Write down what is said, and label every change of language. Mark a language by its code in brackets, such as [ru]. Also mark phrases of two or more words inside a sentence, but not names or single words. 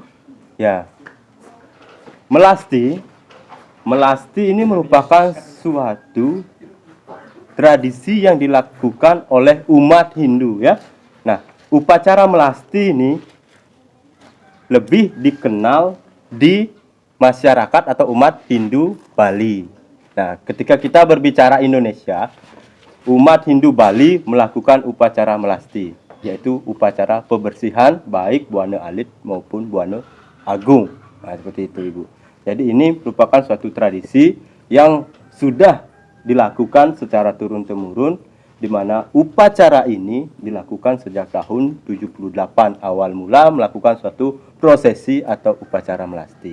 [id] Ya, melasti ini merupakan suatu tradisi yang dilakukan oleh umat Hindu ya. Nah, upacara melasti ini lebih dikenal di masyarakat atau umat Hindu Bali. Nah, ketika kita berbicara Indonesia, umat Hindu Bali melakukan upacara melasti, yaitu upacara pembersihan baik Buana Alit maupun Buana Agung. Nah, seperti itu Ibu. Jadi ini merupakan suatu tradisi yang sudah dilakukan secara turun-temurun, di mana upacara ini dilakukan sejak tahun 78 awal mula melakukan suatu prosesi atau upacara melasti.